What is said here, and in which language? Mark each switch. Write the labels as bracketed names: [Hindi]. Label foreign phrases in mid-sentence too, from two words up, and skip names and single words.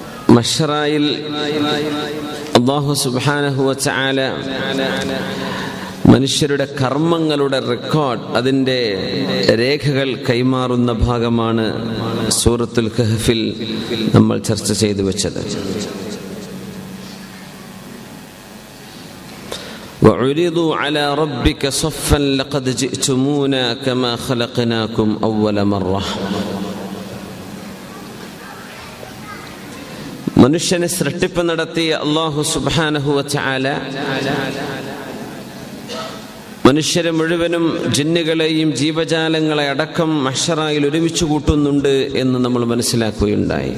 [Malayalam] മശ്റായിൽ [Arabic] الله سبحانه وتعالى [Malayalam] മനുഷ്യരുടെ കർമ്മങ്ങളുടെ റെക്കോർഡ്, അതിൻ്റെ രേഖകൾ കൈമാറുന്ന ഭാഗമാണ് സൂറത്തുൽ കഹ്ഫിൽ നമ്മൾ ചർച്ച ചെയ്തു വെച്ചത്. [Arabic] وعرضوا على ربك صفا لقد جئتمونا كما خلقناكم أول مرة. [Malayalam] മനുഷ്യനെ സൃഷ്ടിപ്പ് നടത്തിയ [Arabic] الله سبحانه وتعالى [Malayalam] മനുഷ്യരെ മുഴുവനും ജിന്നുകളെയും ജീവജാലങ്ങളെ അടക്കം മഹ്ശറയിൽ ഒരുമിച്ച് കൂട്ടുന്നുണ്ട് എന്ന് നമ്മൾ മനസ്സിലാക്കുകയുണ്ടായി.